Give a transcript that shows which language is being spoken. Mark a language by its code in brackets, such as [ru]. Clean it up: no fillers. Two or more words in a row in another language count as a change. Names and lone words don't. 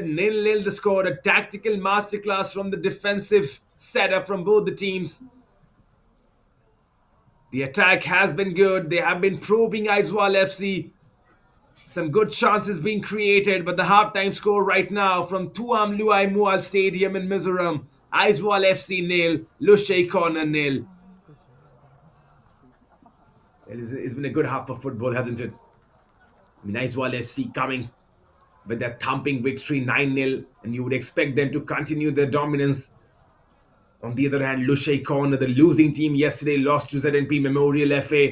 [en] 0-0 the score. A tactical masterclass from the defensive setup from both the teams. The attack has been good. They have been probing Aizawl FC. Some good chances being created, but the halftime score right now from Tuam Luai Mual Stadium in Mizoram: Aizawl FC nil, Lushai corner nil. It's been a good half of football, hasn't it? I mean, Aizawl FC coming with that thumping victory 9-0, and you would expect them to continue their dominance. On the other hand, Lushai corner, the losing team yesterday, lost to ZNP Memorial FA.